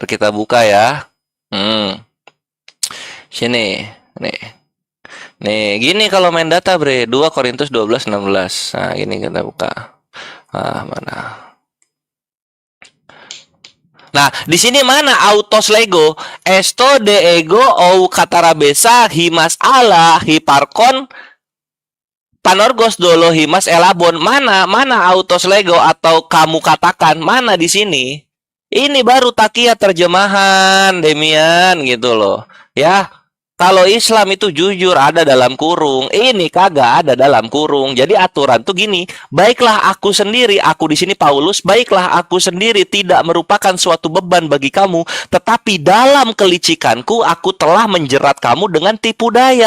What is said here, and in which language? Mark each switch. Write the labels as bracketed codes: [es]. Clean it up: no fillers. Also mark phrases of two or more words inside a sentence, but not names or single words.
[id] Kita buka ya. Sini. Nih, gini kalau main data, Bre. 2 Korintus 12:16. Nah, gini kita buka. Mana? Nah, di sini mana [el] αὐτὸς λέγω? ἔστω δὲ ἐγὼ οὐ κατεβάρησα ὑμᾶς ἀλλὰ ὑπάρχων πανοῦργος δόλῳ ὑμᾶς ἔλαβον. [id] Mana [el] αὐτὸς λέγω [id] atau kamu katakan mana di sini? Ini baru takia terjemahan, Demian, gitu loh. Ya. Kalau Islam itu jujur ada dalam kurung, ini kagak ada dalam kurung. Jadi aturan tuh gini, baiklah aku sendiri, aku di sini Paulus, baiklah aku sendiri tidak merupakan suatu beban bagi kamu, tetapi dalam kelicikanku aku telah menjerat kamu dengan tipu daya.